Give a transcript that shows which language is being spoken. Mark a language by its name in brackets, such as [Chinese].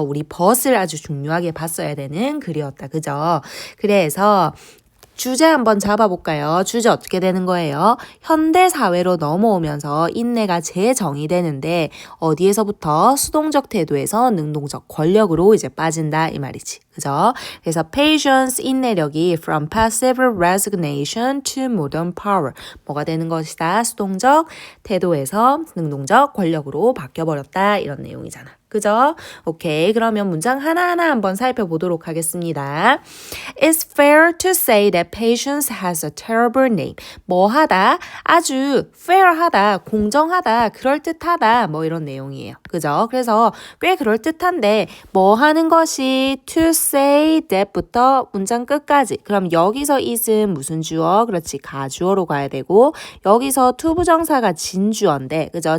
[Korean] 우리 벗을 아주 중요하게 봤어야 되는 글이었다. 그죠? 그래서 주제 한번 잡아볼까요? 주제 어떻게 되는 거예요? 현대 사회로 넘어오면서 인내가 재정의되는데 어디에서부터 수동적 태도에서 능동적 권력으로 이제 빠진다 이 말이지. 그죠? 그래서 patience, 인내력이 [English] from passive resignation to modern power. [Korean] 뭐가 되는 것이다? 수동적 태도에서 능동적 권력으로 바뀌어버렸다. 이런 내용이잖아. 그죠? 오케이. 그러면 문장 하나하나 한번 살펴보도록 하겠습니다. [English] It's fair to say that patience has a terrible name. [Korean] 뭐하다, 아주 fair하다, 공정하다, 그럴듯하다, 뭐 이런 내용이에요. 그죠? 그래서 꽤 그럴듯한데 뭐 하는 것이 to say that부터 문장 끝까지. 그럼 여기서 is은 무슨 주어? 그렇지, 가주어로 가야 되고 여기서 to 부정사가 진주어인데 그죠?